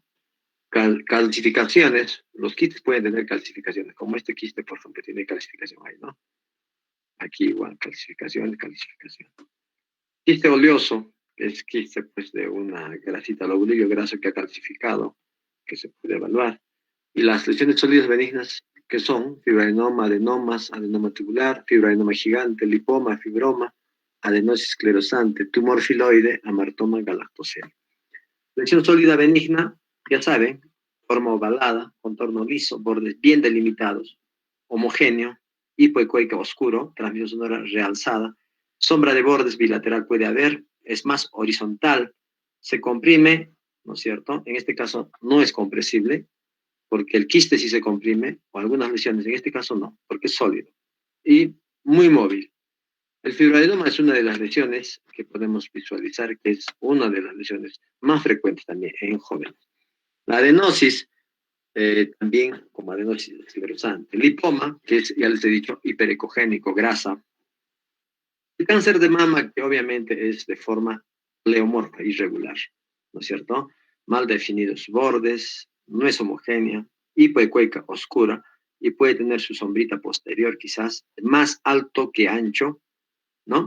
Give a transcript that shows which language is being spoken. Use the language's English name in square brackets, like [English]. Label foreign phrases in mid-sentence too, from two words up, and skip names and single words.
[Spanish] Calcificaciones, los quistes pueden tener calcificaciones, como este quiste, por ejemplo, tiene calcificación ahí, ¿no? Aquí igual, calcificación. Quiste oleoso, es quiste, pues, de una grasita, lobulillo graso que ha calcificado, que se puede evaluar. Y las lesiones sólidas benignas, que son fibroadenoma, adenomas, adenoma tubular, fibroadenoma gigante, lipoma, fibroma, adenosis esclerosante, tumor filoide, amartoma galactosel. Lesión sólida benigna, ya saben, forma ovalada, contorno liso, bordes bien delimitados, homogéneo, hipoecoica oscuro, transmisión sonora realzada, sombra de bordes bilateral puede haber, es más horizontal, se comprime, ¿no es cierto? En este caso no es compresible, porque el quiste sí se comprime, o algunas lesiones, en este caso no, porque es sólido, y muy móvil. El fibroadenoma es una de las lesiones que podemos visualizar, que es una de las lesiones más frecuentes también en jóvenes. La adenosis, también como adenosis esclerosante. Lipoma, que es, ya les he dicho, hiperecogénico, grasa. El cáncer de mama, que obviamente es de forma pleomorfa, irregular, ¿no es cierto? Mal definidos bordes, no es homogénea, hipoecoica, oscura, y puede tener su sombrita posterior quizás más alto que ancho, ¿no?